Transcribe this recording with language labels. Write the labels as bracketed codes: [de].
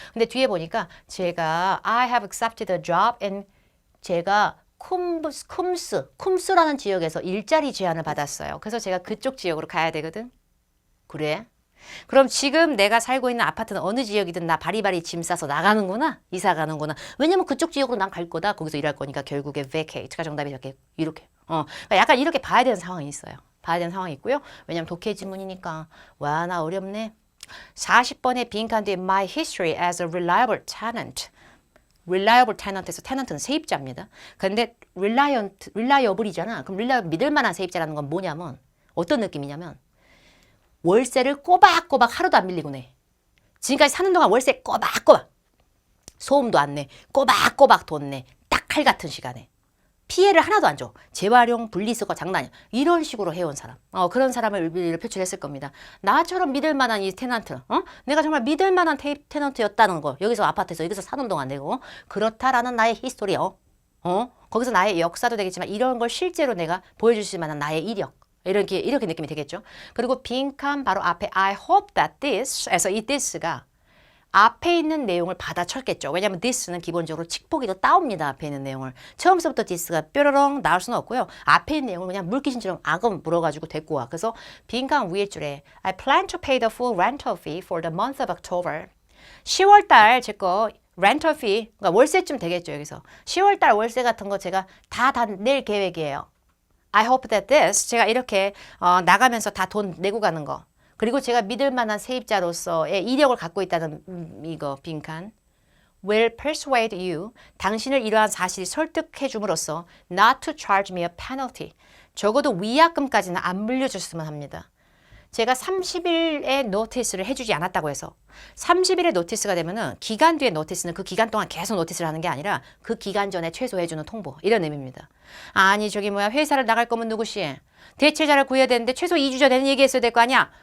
[ko] 근데 뒤에 보니까 제가 [en] I have accepted a job and [ko] 제가 쿰스라는 지역에서 일자리 제안을 받았어요. 그래서 제가 그쪽 지역으로 가야 되거든. 그래? 그럼 지금 내가 살고 있는 아파트는 어느 지역이든 나 바리바리 짐 싸서 나가는구나. 이사 가는구나. 왜냐면 그쪽 지역으로 난 갈 거다. 거기서 일할 거니까 결국에 vacate가 정답이 이렇게. 그러니까 약간 이렇게 봐야 되는 상황이 있어요. 봐야 되는 상황이 있고요. 왜냐면 독해 지문이니까. 와, 나 어렵네. 40번의 빈칸 뒤에 [en] my history as a reliable tenant. [ko] reliable tenant에서 tenant는 세입자입니다. 근데 reliable이잖아. 그럼 reliable 믿을 만한 세입자라는 건 뭐냐면 어떤 느낌이냐면 월세를 꼬박꼬박 하루도 안 밀리고 내. 지금까지 사는 동안 월세 꼬박꼬박. 소음도 안 내. 꼬박꼬박 돈 내. 딱 칼 같은 시간에. 피해를 하나도 안 줘. 재활용, 분리수거 장난이야. 이런 식으로 해온 사람. 그런 사람을 표출했을 겁니다. 나처럼 믿을 만한 이 테넌트. 내가 정말 믿을 만한 테넌트였다는 거. 여기서 아파트에서 여기서 사는 동안 내고. 그렇다라는 나의 히스토리. 거기서 나의 역사도 되겠지만 이런 걸 실제로 내가 보여줄 수 만한 나의 이력. 이렇게 느낌이 되겠죠. 그리고 빈칸 바로 앞에 [en] I hope that this [ko] 에서 이 this가 앞에 있는 내용을 받아쳤겠죠. 왜냐하면 this는 기본적으로 칙보기도 따옵니다. 앞에 있는 내용을. 처음부터 this가 뾰로롱 나올 수는 없고요. 앞에 있는 내용을 그냥 물귀신처럼 악음 물어가지고 데리고 와. 그래서 빈칸 위에 줄에 [en] I plan to pay the full rental fee for the month of October. [ko] 10월 달 제 거 rental fee, 그러니까 월세쯤 되겠죠. 여기서. 10월 달 월세 같은 거 제가 다 낼 계획이에요. [en] I hope that this, [ko] 제가 이렇게 나가면서 다 돈 내고 가는 거. 그리고 제가 믿을 만한 세입자로서의 이력을 갖고 있다는 이거 빈칸. [en] will persuade you, [ko] 당신을 이러한 사실이 설득해 줌으로써 [en] not to charge me a penalty. [ko] 적어도 위약금까지는 안 물려줬으면 합니다. 제가 30일의 노티스를 해주지 않았다고 해서 30일의 노티스가 되면은 기간 뒤에 노티스는 그 기간 동안 계속 노티스를 하는 게 아니라 그 기간 전에 최소 해주는 통보 이런 의미입니다. 아니 저기 뭐야 회사를 나갈 거면 누구시? 대체자를 구해야 되는데 최소 2주 전에는 얘기했어야 될 거 아니야?